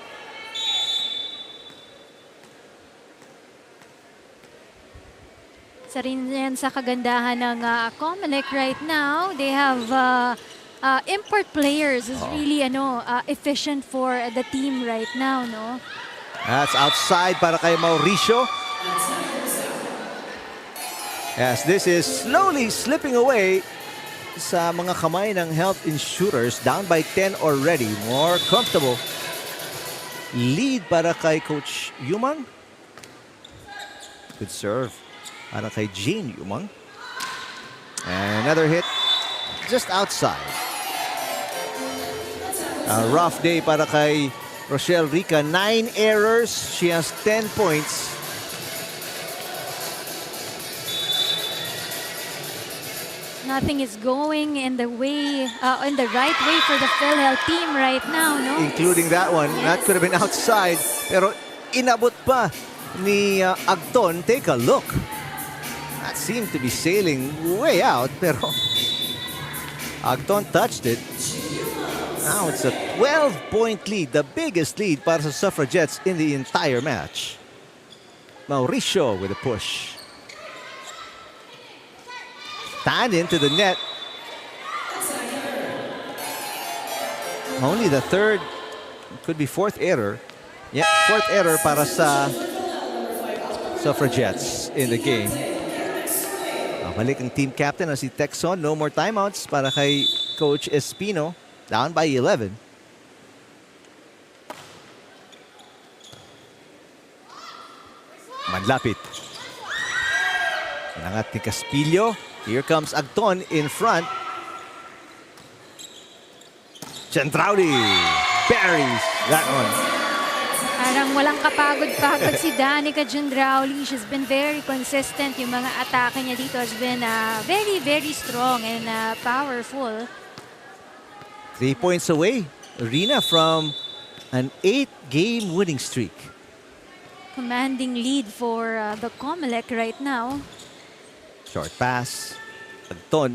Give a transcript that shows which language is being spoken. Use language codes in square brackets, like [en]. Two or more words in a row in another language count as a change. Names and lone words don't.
[tl] Isa rin yan sa kagandahan ng COMELEC [en] right now. They have import players is really efficient for the team right now, no? That's outside [tl] para kay [en] Mauricio. Yes, this is slowly slipping away [tl] sa mga kamay ng [en] Health Insurers. Down by 10 already. More comfortable. Lead [tl] para kay [en] Coach Yumang. Good serve [tl] para kay [en] Jane Yumang. And another hit just outside. A rough day [tl] para kay [en] Rochelle Rica. 9 errors. She has 10 points. Nothing is going in the way, in the right way for the PhilHealth team right now, no? Including that one. Yes. That could have been outside. [tl] Pero inabot pa ni Agton. [en] Take a look. That seemed to be sailing way out. Pero Agton touched it. Now it's a 12-point lead. The biggest lead [tl] para sa [en] Suffragettes in the entire match. Mauricio with a push. Tan into the net. Only the third, could be fourth error. Yeah, fourth error [tl] para sa [en] Suffragettes in the game. [tl] Balik ang team captain na si Texon. [en] No more timeouts [tl] para kay [en] Coach Espino. Down by 11. [tl] Manlapit. Nangat ni Caspillo. [en] Here comes Agton in front. Centrauli buries that one. [tl] Parang walang kapagod-pagod si Danica Gendrauli. [en] She's been very consistent. [tl] Yung mga atake niya dito [en] has been very, very strong and powerful. 3 points away, Arena, from an 8-game winning streak. Commanding lead for the COMELEC right now. Short pass. Agton.